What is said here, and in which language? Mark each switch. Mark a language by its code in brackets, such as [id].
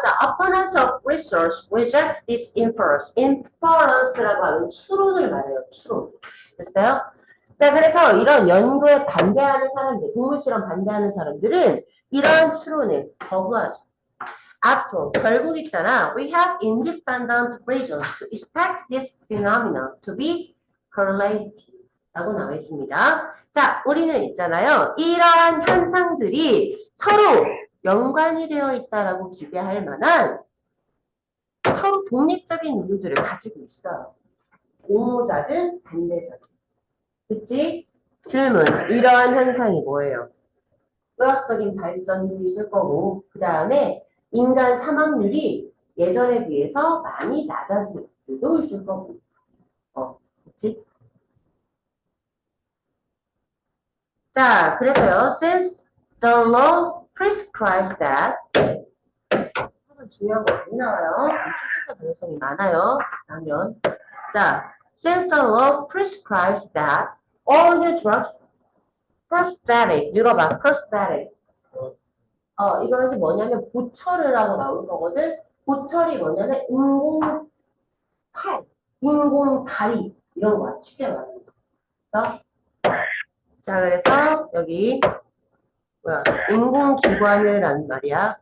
[en] 자, opponents of research reject this inference. [ko] inference라고 하는 추론을 말해요. 추론. 됐어요? 자, 그래서 이런 연구에 반대하는 사람들, 동물 실험 반대하는 사람들은 이런 추론을 거부하죠. After 결국 있잖아. [en] We have independent reasons to expect this phenomenon to be correlated. [ko] 라고 나와 있습니다. 자, 우리는 있잖아요. 이러한 현상들이 서로 연관이 되어 있다라고 기대할 만한 서로 독립적인 이유들을 가지고 있어요. 옹호자든 반대자든. 그치? 질문. 이러한 현상이 뭐예요? 의학적인 발전도 있을 거고, 그 다음에 인간 사망률이 예전에 비해서 많이 낮아진 것들도 있을 거고. 그치? 자, 그래서요, [en] since the law prescribes that, [ko] 중요한 거 많이 나와요. 출제가 가능성이 많아요. 당연. [en] 자, since the law prescribes that all the drugs, prosthetic, [ko] 읽어봐, [en] prosthetic. [ko] 이거 이제 뭐냐면 보철이라고 나올 거거든. 보철이 뭐냐면 인공 팔, 인공 다리 이런 거야. 쉽게 말하면. 그래서 자, 그래서 여기 뭐야? 인공 기관을 란 말이야.